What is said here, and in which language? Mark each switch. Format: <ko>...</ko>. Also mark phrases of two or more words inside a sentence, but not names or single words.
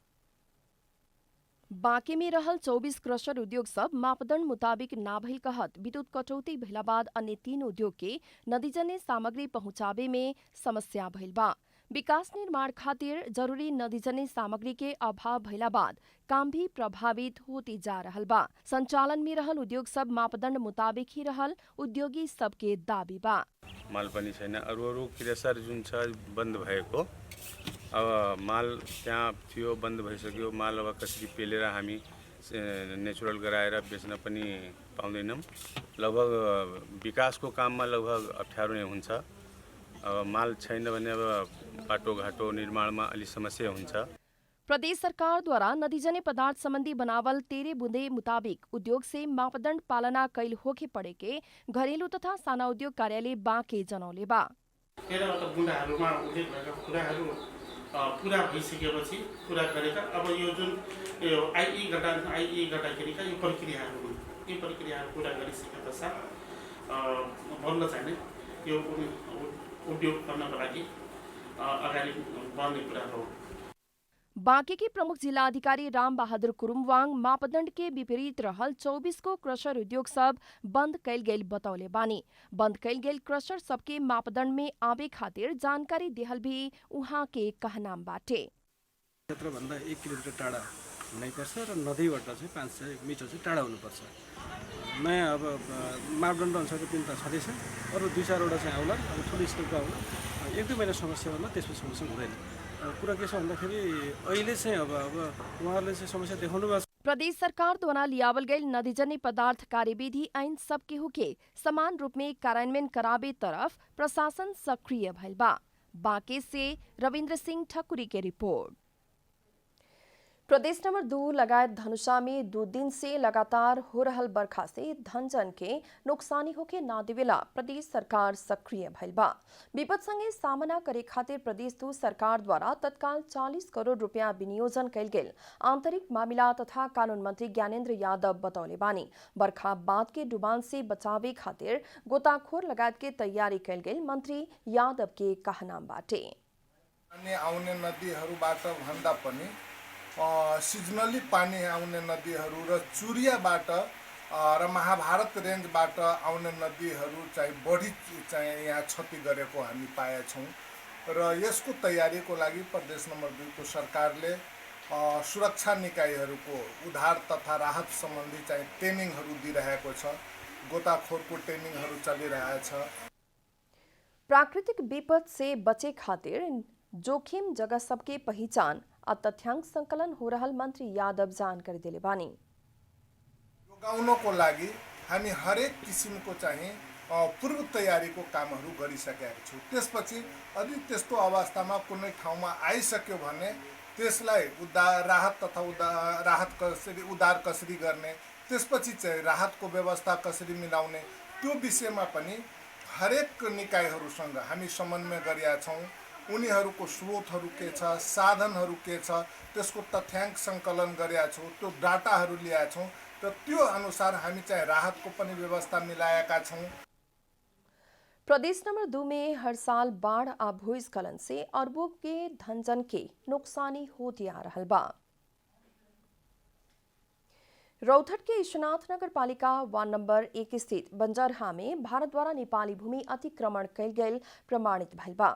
<bho>बाकी में रहल 24 क्रशर उद्योग सब मापदंड मुताबिक ना भइल कहत विद्युत कटौती भइला बाद अन्य 3 उद्योग के नदीजन्य सामग्री पहुंचावे में समस्या भइल बा। विकास निर्माण खातिर जरूरी नदीजन्य सामग्री के अभाव भइला बाद काम भी प्रभावित होती जा रहल बा। संचालन में रहल उद्योग सब मापदंड मुताबिक ही रहल उद्योगी सबके दाबी बा।</bho> <ne>माल पनि छैन, अरू क्रेसर जुन छ बन्द भएको, अब माल त्यहाँ थियो बन्द भइसक्यो। माल अब कसरी पेलेर हामी नेचुरल गराएर बेच्न पनि पाउँदैनौँ। लगभग विकासको काममा लगभग अप्ठ्यारो नै हुन्छ। अब माल छैन भने अब बाटोघाटो निर्माणमा अलि समस्या हुन्छ।</ne> <bho>प्रदेश सरकार द्वारा नदीजन्य पदार्थ संबंधी बनावल 13 बुंदे मुताबिक उद्योग से मापदंड पालना कैल होके पड़े के घरेलू तथा साना उद्योग कार्यालय बाँके जनौले बा।</bho> <ne>बुँदाहरूमा उल्लेख भएका कुराहरू पुरा भइसकेपछि पुरा गरेका अब यो जुन आइई गर्दाखेरिका यो प्रक्रियाहरू पुरा गरिसके पश्चात बल्ल चाहिँ यो उद्योग गर्नको लागि अगाडि बढ्ने कुरा हो।</ne> <bho>बाँके के प्रमुख जिला अधिकारी राम बहादुर कुरुमवाङ मापदंड के विपरीत रहल 24 को क्रशर उद्योग सब बंद कैल गेल बतौले बानी। बंद कैल गेल क्रशर सबके मापदंड में आवे खातिर जानकारी देहल भी उहाँ के कहनाम बाटे।</bho> <ne>क्षेत्र भन्दा 1 किलोमिटर टाढा हुनैपर्छ र नदीबाट चाहिँ 500 मिटर चाहिँ टाढा हुनुपर्छ। नयाँ अब मापदण्ड अनुसारको 3 छँदैछ, अरू 2-4 वटा चाहिँ आउला, अब ठुलो स्केलको आउला। 1-2 महिना समस्या होला, त्यसपछि समस्या हुँदैन। कुरा के छ भन्दाखेरि अहिले चाहिँ अब उहाँहरूले चाहिँ समस्या देखाउनु भएको छ।</ne> <bho>प्रदेश सरकार द्वारा लियावल गई नदीजन्य पदार्थ कार्यविधि ऐन सब केहू के समान रूप में कार्यान्वयन करावे तरफ प्रशासन सक्रिय भइल बा। बाँके से रविन्द्र सिंह ठकुरी के रिपोर्ट। प्रदेश नंबर 2 लगायत धनुषा में 2 दिन से लगातार हो रहल बरखा से धनजन के नुकसानी होके ना देवेला प्रदेश सरकार सक्रिय भइल बा। विपद संगे सामना करे खातिर प्रदेश 2 सरकार द्वारा तत्काल 40 करोड़ रुपया विनियोजन कैल गेल आंतरिक मामला तथा कानून मंत्री ज्ञानेन्द्र यादव बतौले बानी। बरखा बाद के डुबान से बचावे खातिर गोताखोर लगायत के तैयारी कैल गेल मंत्री यादव के कहना बाटे।</bho> <ne>आउने नदीहरूबाट भन्दा पनि सिजनली पानी आउने नदीहरू र चुरियाबाट र महाभारत रेन्जबाट आउने नदीहरू चाहिँ बढी चाहिँ यहाँ क्षति गरेको हामी पाएछौँ र यसको तयारीको लागि प्रदेश नम्बर 2 को सरकारले सुरक्षा निकायहरूको उद्धार तथा राहत सम्बन्धी चाहिँ ट्रेनिङहरू दिइरहेको छ। गोताखोरको ट्रेनिङहरू चलिरहेछ।</ne> <bho>प्राकृतिक विपद से बचे खातिर जोखिम जगह सबके पहचान और तथ्यांक संकलन हो रहल मंत्री यादव जानकारी दिले बानी।</bho> <ne>जोगाउनको लागि हामी हरेक किसिमको चाहिँ पूर्व तयारीको कामहरू गरिसकेका छौँ। त्यसपछि यदि त्यस्तो अवस्थामा कुनै ठाउँमा आइसक्यो भने त्यसलाई राहत तथा उद्धार कसरी गर्ने, त्यसपछि चाहिँ राहतको व्यवस्था कसरी मिलाउने, त्यो विषयमा पनि हरेक निकायहरूसँग हामी समन्वय गरेका छौँ। उनीहरूको स्रोतहरू के छ, साधनहरू के छ, त्यसको तथ्याङ्क सङ्कलन गरेका छौँ, त्यो डाटाहरू ल्याएका छौँ र त्यो अनुसार हामी चाहिँ राहतको पनि व्यवस्था मिलाएका छौँ।</ne> <bho>प्रदेश नंबर 2 में हर साल बाढ़ आ भूस्खलन से अरबों के धनजन के नुकसानी होती आ रहल बा। रौथट के ईशनाथ नगर पालिका वार्ड नंबर 1 स्थित बंजरहा में भारत द्वारा नेपाली भूमि अतिक्रमण कैल गेल प्रमाणित भइल बा।</bho>